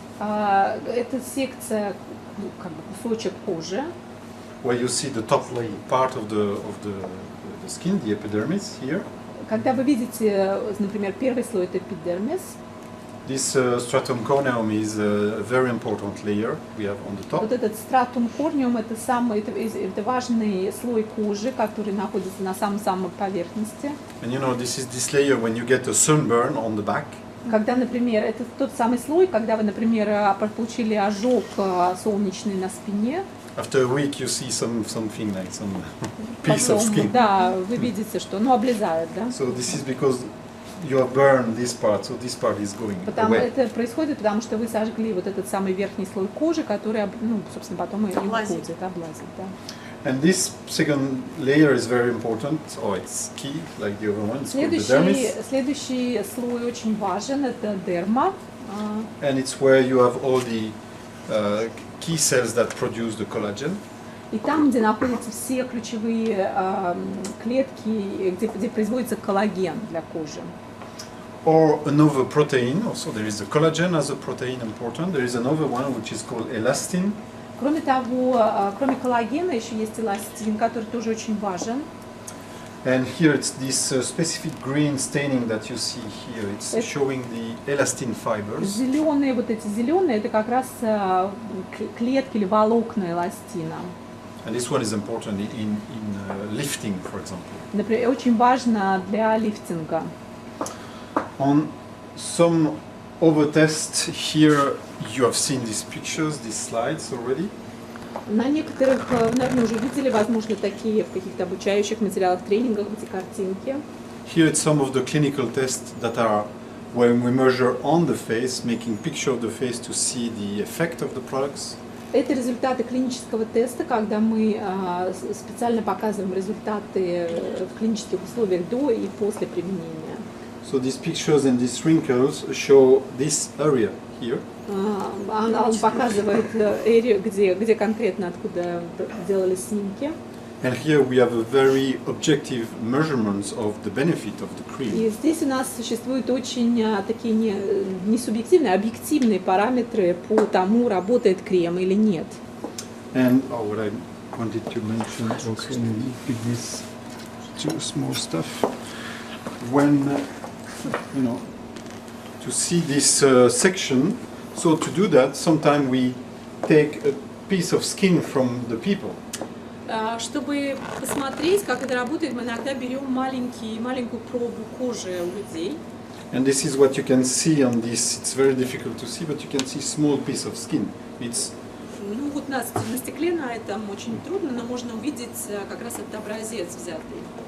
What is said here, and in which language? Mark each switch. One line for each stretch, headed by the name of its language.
Russian: Это секция, как бы кусочек кожи,
English: where you see the top part of the skin, the epidermis here.
Russian: когда вы видите, например, первый слой это эпидермис.
English: This stratum corneum is a very important layer we have on the top.
Russian: Вот этот стратум корниум это важный слой кожи, который находится на самой поверхности.
English: And you know, this is this layer when you get a sunburn on the back.
Russian: Когда, например, это тот самый слой, когда вы, например, получили ожог солнечный на спине.
English: After a week you see something like some piece of
Russian: Потом,
English: skin.
Russian: да, вы видите, что, облезает, да?
English: So this is because you have burned this part, so this part is going away.
Russian: Это происходит, потому что вы сожгли вот этот самый верхний слой кожи, который, собственно, потом и уходит, облазит, да.
English: And this second layer is very important, or it's key, like the other one. It's called the dermis.
Russian: Следующий слой очень важен, это дерма.
English: And it's where you have all the key cells that produce the collagen.
Russian: И там, где находятся все ключевые клетки, где производится коллаген для кожи.
English: Or another protein, also there is the collagen as a protein important. There is another one which is called elastin.
Russian: Кроме того, кроме коллагена еще есть эластин, который тоже очень важен.
English: And here it's this specific green staining that you see here. It's showing the elastin fibers.
Russian: Зеленые, вот эти зеленые, это как раз клетки или волокна эластина.
English: And this one is important in lifting, for example.
Russian: Например, очень важно для лифтинга.
English: On some other tests here, you have seen these pictures, these slides already.
Russian: На некоторых, наверное, уже видели, возможно, такие в каких-то обучающих материалах, тренингах, эти картинки.
English: here it's some of the clinical tests that are when we measure on the face, making picture of the face to see the effect of the products.
Russian: Это результаты клинического теста, когда мы специально показываем результаты в клинических условиях до и после применения.
English: So these pictures and these wrinkles show this area here.
Russian: Он показывает area, где конкретно откуда делали снимки.
English: And here we have a very objective measurements of the benefit of the cream.
Russian: И здесь у нас существуют очень такие не субъективные, а объективные параметры по тому, работает крем или нет.
English: And what I wanted to mention also, maybe this two small stuff. When to see this section, so to do that, sometimes we take a piece of skin from the people.
Russian: Чтобы посмотреть, как это работает, мы иногда берем маленькую пробу кожи у людей.
English: And this is what you can see on this. It's very difficult to see, but you can see small piece of skin. It's
Russian: Ну вот на стекле на этом очень трудно, но можно увидеть как раз этот образец взятый.